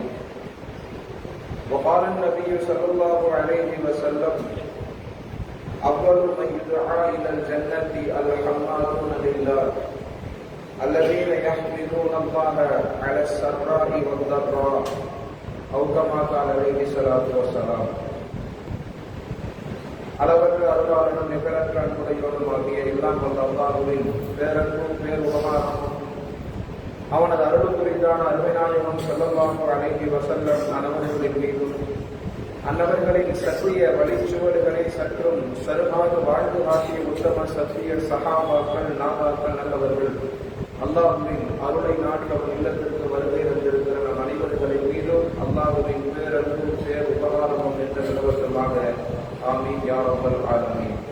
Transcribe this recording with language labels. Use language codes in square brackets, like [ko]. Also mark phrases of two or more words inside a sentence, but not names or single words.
[ar] وقال النبي صلى الله عليه وسلم: أول من يدعى إلى الجنة الحمادون لله الذين يحمدون الله على السراء والضراء أو كما قال عليه الصلاة والسلام. [ta] அளவற்ற அருளாளனும் நிகழற்ற அன்புடையவனுமாகிய எல்லாம் வல்ல அல்லாஹ்வின் பேரன்பும் பேருபகாரமும் அவனது அருள் குறித்தான அருமைநாயகம் [ar] صلى الله عليه وسلم [ta] அன்னவர்களின் மீதும் அன்னவர்களின் சத்திய வழிச்சுவடுகளை சற்றும் சருமாக வாழ்ந்து காட்டிய உத்தம சத்திய சஹாபாக்கள் நாதாக்கள் நல்லவர்கள் அல்லாஹ்வின் அருளை நாடி அவன் இல்லத்திற்கு வருகை தந்திருக்கிற நம் அனைவர்களின் மீதும் அல்லாஹ்வின் பேரன்பும் பேர் உபகாரமும் என்ற நிலவரமாக [ar] آمين يا رب العالمين.